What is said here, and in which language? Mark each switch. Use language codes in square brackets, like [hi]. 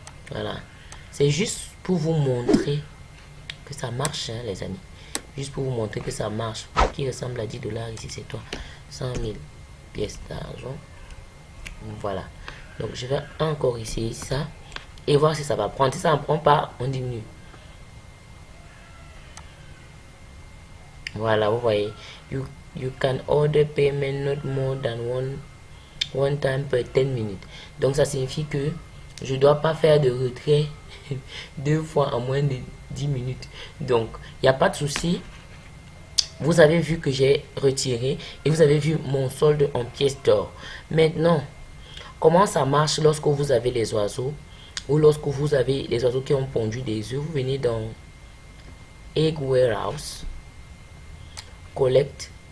[fr] Voilà, c'est juste pour vous montrer que ça marche, hein, les amis. Juste pour vous montrer que ça marche. Qui ressemble à 10 dollars ici, c'est toi. 100 000 pièces d'argent. Voilà. Donc je vais encore essayer ça et voir si ça va prendre. Si ça ne prend pas, on diminue. Voilà, vous voyez. [en] You can order payment not more than one time per 10 minutes. [fr] Donc ça signifie que je dois pas faire de retrait 2 fois en moins de 10 minutes. Donc il n'y a pas de souci. Vous avez vu que j'ai retiré et vous avez vu mon solde en pièces d'or. Maintenant, comment ça marche lorsque vous avez les oiseaux ou lorsque vous avez les oiseaux qui ont pondu des œufs? Vous venez dans Egg Warehouse, Collect.